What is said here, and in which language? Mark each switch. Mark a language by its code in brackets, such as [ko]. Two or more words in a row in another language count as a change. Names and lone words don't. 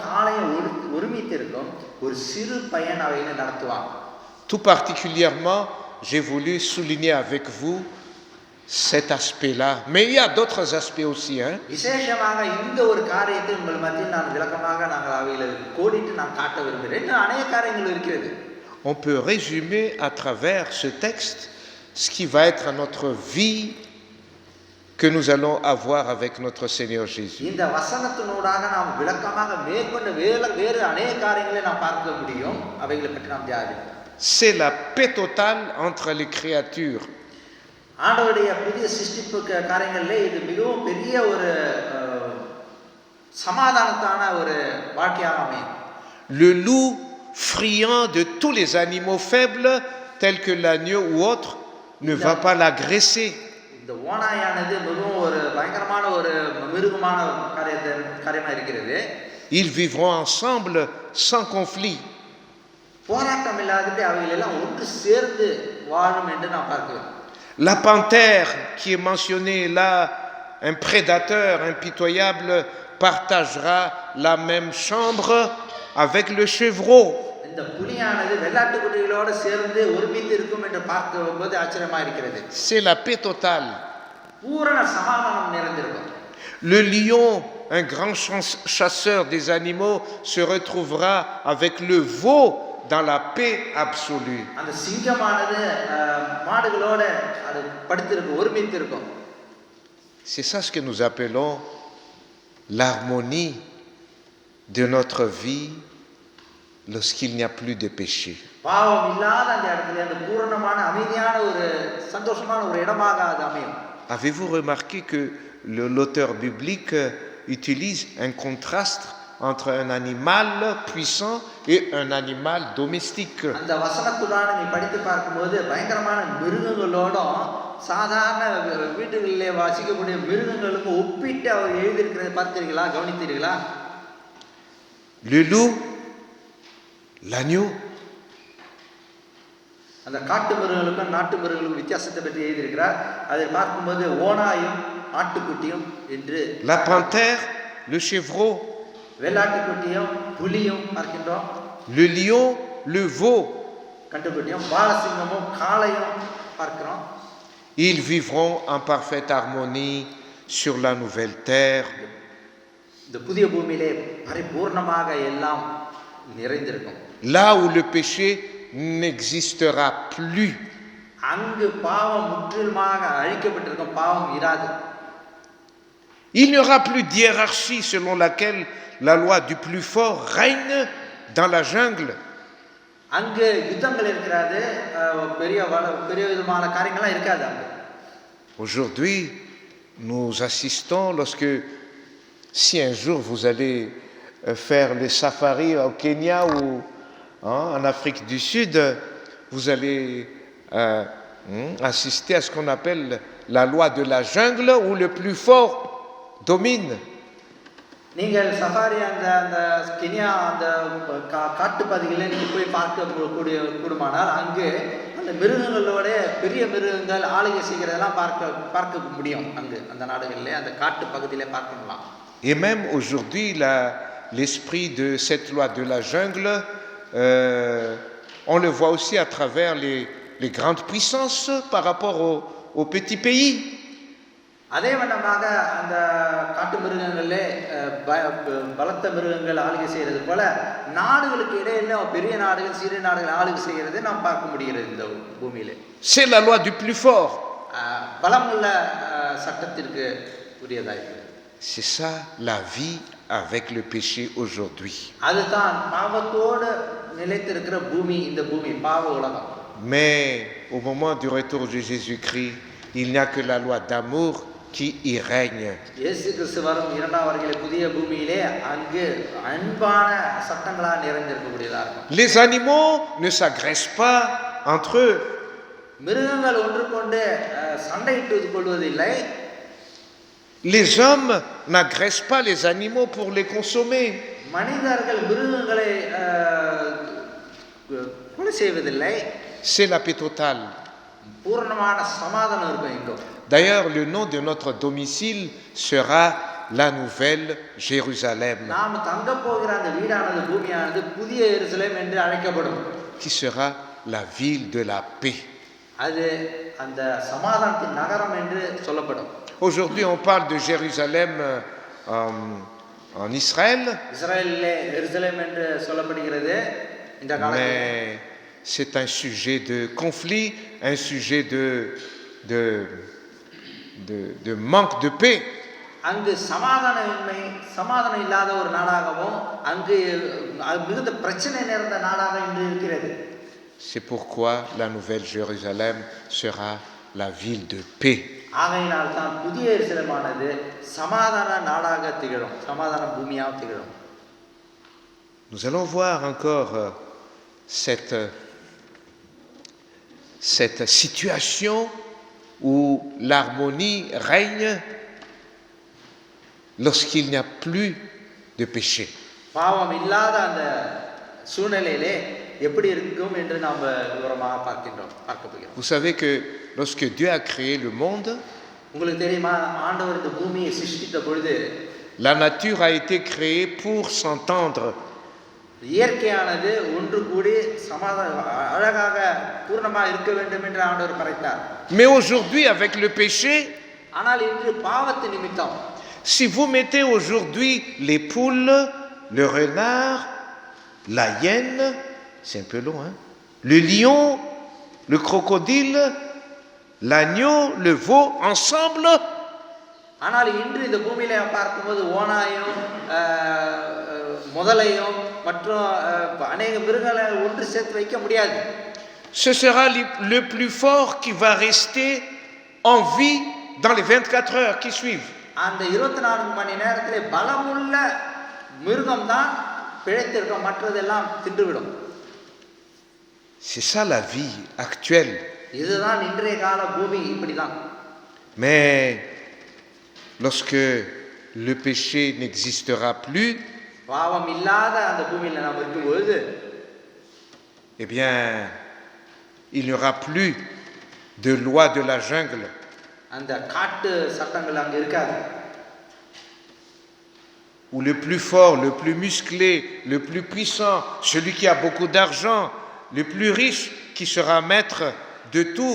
[fr] Tout particulièrement j'ai voulu souligner avec vous cet aspect-là. Mais il y a d'autres aspects aussi. [ta] விசேஷமாக இந்த ஒரு காரியத்தை உங்கள் மத்தியில் நான் விளக்கமாக நாங்கள் அவைகளை கோடிட்டு நான் காட்ட விரும்புகிறேன். இன்னும் அநேக காரியங்கள் இருக்கிறது. [fr] On peut résumer à travers ce texte ce qui va être notre vie que nous allons avoir avec notre Seigneur Jésus. [ta] இந்த வசனத்தினூடாக நாம் விளக்கமாக மேற்கொண்டு வேறு அநேக காரியங்களை நாம் பார்க்க முடியும். அவைகளை பற்றி நாம் தியானிப்போம். [fr] C'est la paix totale entre les créatures. [ta] ஆண்டவருடைய புதிய சிருஷ்டிப்பு காரியங்களிலே இது மிகவும் பெரிய ஒரு சமாதானத்தான ஒரு வாழ்க்கையாக அமையும். [fr] Le loup friand de tous les animaux faibles tels que l'agneau ou autre ne va pas l'agresser. [ta] இந்த ஓநாயானது மிகவும் ஒரு பயங்கரமான ஒரு மிருகமான காரியமாக இருக்கிறது. [fr] Ils vivront ensemble sans conflit. [ta] போராட்டம் இல்லாதபடி அவைகள் எல்லாம் ஒன்று சேர்ந்து வாழும் என்று நாம் பார்க்கிறோம். [fr] La panthère qui est mentionnée là, un prédateur impitoyable, partagera la même chambre avec le chevreau. [ta] இந்த புலியானது வெள்ளாட்டுக்குட்டிகளோடு சேர்ந்து ஒருமித்து இருக்கும் என்று பார்க்கும்போது ஆச்சரியமாக இருக்கிறது. [fr] C'est la paix totale. [ta] பூரண சமாதானம் நிறைந்திருக்கும். [fr] Le lion, un grand chasseur des animaux, se retrouvera avec le veau dans la paix absolue. [ta] அந்த சிங்கமானது மாடுகளோடு அது படுத்திருக்கும், ஒருமித்து இருக்கும். [fr] C'est ça ce que nous appelons l'harmonie de notre vie lorsqu'il n'y a plus de péché. [ta] பாவம் இல்லாத அந்த இடத்துல அந்த பூரணமான அமைதியான ஒரு சந்தோஷமான ஒரு இடமாக அது அமையும். [fr] Avez-vous remarqué que l'auteur biblique utilise un contraste entre un animal puissant et un animal domestique? [ta] அந்த வசனத்துடான நீ படித்து பார்க்கும்போது பயங்கரமான மிருகங்களோடும் சாதாரண வீடுகளிலே வாசிக்கக்கூடிய மிருகங்களுக்கு ஒப்பிட்டு அவர் எழுதியிருக்கிறத பார்த்தீர்களா, கவனித்தீர்களா? [fr] Le loup, l'agneau. [ta] அந்த காட்டு மிருகங்களுக்கும் நாட்டு மிருகங்களுக்கும் வித்தியாசத்தை பற்றி எழுதியிருக்கிறார். அதை பார்க்கும்போது ஓனாயும் ஆட்டுக்குட்டியும் என்று, [fr] La panthère, le chevreau. [ta] வெள்ளாட்டுக்குட்டியும் புலியும் பார்க்கின்றோம். [fr] Le lion, le veau. [ta] கட்டுக்குட்டியும் பாலசிங்கமும் காளையும் பார்க்கிறோம். [fr] Ils vivront en parfaite harmonie sur la nouvelle terre. [ta] இந்த புதிய பூமியிலே பரிபூர்ணமாக எல்லாம் நிறைந்திருக்கும். [fr] Là où le péché n'existera plus. [ta] அங்கு பாவம் முற்றிலுமாக அழிக்கப்பட்டிருக்கும், பாவம் இராது. [fr] Il n'y aura plus d'hiérarchie selon laquelle la loi du plus fort règne dans la jungle. [ta] அங்கு யுத்தங்கள் இருக்கிறது, பெரிய விதமான காரியங்கள்லாம் இருக்காது அங்கு. [fr] Aujourd'hui, nous assistons lorsque, si un jour vous allez faire les safaris au Kenya ou en Afrique du Sud, vous allez assister à ce qu'on appelle la loi de la jungle où le plus fort domine. [ta] நீங்கள் சஃபாரி அந்த கென்யா அந்த காட்டு பகுதிகளில் நீங்கள் போய் கூடுமானால் அங்கு அந்த மிருகங்களோட பெரிய மிருகங்கள் ஆளுகை செய்கிறதெல்லாம் பார்க்க முடியும். அங்கு அந்த நாடுகளில் அந்த காட்டு பகுதியிலே பார்க்கலாம். [fr] Et même aujourd'hui, l'esprit de cette loi de la jungle, on le voit aussi à travers les grandes puissances par rapport aux petits pays. [ta] அதே வண்ணமாக அந்த காட்டு மிருகங்களிலே பலத்த மிருகங்கள் ஆளுகை செய்கிறது போல நாடுகளுக்கு இடையில பெரிய நாடுகள் சிறிய நாடுகள் ஆளுகை செய்கிறது நாம் பார்க்க முடிகிறது இந்த பூமியிலே. [fr] C'est la loi du plus fort. [ta] பலமுள்ள சட்டத்திற்கு உரியதாயிருக்கு. [fr] C'est ça la vie avec le péché aujourd'hui. [ta] அதுதான் பாவத்தோடு நிலைத்திருக்கிற பூமி, இந்த பூமி பாவ உலகம். [fr] Mais au moment du retour de Jésus-Christ, il n'y a que la loi d'amour qui y règne. [ta] இயேசு கிறிஸ்து வரும் இரண்டாம் வருகையிலே புதிய பூமியிலே அங்கு அன்பான சட்டங்களால் நிறைந்திருக்கக்கூடியதா இருக்கும். [fr] Les animaux ne s'agressent pas entre eux. [ta] மிருகங்கள் ஒன்றுக்கொண்டு சண்டையிட்டுக் கொள்வதில்லை. [fr] Les hommes n'agressent pas les animaux pour les consommer. [ta] மனிதர்கள் மிருகங்களை கொலை செய்வதில்லை. [fr] C'est la paix totale. [ta] பூரணமான சமாதானம் இருக்கும் இங்கு. [fr] D'ailleurs, le nom de notre domicile sera la Nouvelle Jérusalem, [ta] நாம் தங்க போகிற அந்த வீடானது பூமியானது புதிய எருசலேம் என்று அழைக்கப்படும். [fr] qui sera la ville de la paix. [ta] அது அந்த சமாதானத்தின் நகரம் என்று சொல்லப்படும். [fr] Aujourd'hui, on parle de Jérusalem en Israël, [ta] இஸ்ரேலிலே எருசலேம் என்று சொல்லப்படுகிறது இந்த காலத்தில். [fr] mais c'est un sujet de conflit, un sujet de manque de paix. [ta] அங்கு சமாதானம் இல்லாத ஒரு நாடாகவும் அங்கு மிகுந்த பிரச்சனை நிறைந்த நாடாக இன்று இருக்கிறது. [fr] C'est pourquoi la nouvelle Jérusalem sera la ville de paix. [ta] ஆகையினால் தான் புதிய எருசலேமானது சமாதான நாடாக திகழும், சமாதான பூமியாக திகழும். [fr] Nous allons voir encore cette situation où l'harmonie règne lorsqu'il n'y a plus de péché. [ta] பாவம் இல்லாத அந்த சூழ்நிலையிலே எப்படி இருக்கும் என்று நாம் விவரமாக பார்க்க போகிறோம். [fr] Vous savez que lorsque Dieu a créé le monde, [ta] உங்களுக்கு தெரியுமா, ஆண்டவர் இந்த பூமியை சிருஷ்டித்த பொழுது [fr] la nature a été créée pour s'entendre. [ta] இயற்கையானது ஒன்று கூடி அழகாக பூர்ணமாக இருக்க வேண்டும் என்று ஆண்டவர் படைத்தார். [fr] Mais aujourd'hui, avec le péché, [ta] ஆனால் இன்று பாவத்து நிமித்தம், [fr] si vous mettez aujourd'hui les poules, le renard, la hyène, c'est un peu long, hein, le lion, le crocodile, l'agneau, le veau ensemble, [ta] ஆனால் இன்று இந்த பூமியில பார்க்கும்போது ஓனாயும் முதலையும் மற்றும் அநேக மிருகங்களை ஒன்று சேர்த்து வைக்க முடியாது. [fr] ce sera le plus fort qui va rester en vie dans les 24 heures qui suivent. [ta] அந்த 24 மணி நேரத்திலே பலமுள்ள மிருகம் தான் பிழைத்திருக்கும், மற்றதெல்லாம் தின்றுவிடும். [fr] C'est ça la vie actuelle. [ta] இதுதான் இன்றைய கால பூமி, இப்படிதான். [fr] Mais lorsque le péché n'existera plus, [ta] பாவம் இல்லாத அந்த பூமியில நாம் இருக்கும்போது, [fr] eh bien, il n'y aura plus de loi de la jungle. [ta] அந்த காட்டு சட்டங்கள் அங்க இருக்காது. [fr] Où le plus fort, le plus musclé, le plus puissant, celui qui a beaucoup d'argent, le plus riche, qui sera maître de tout.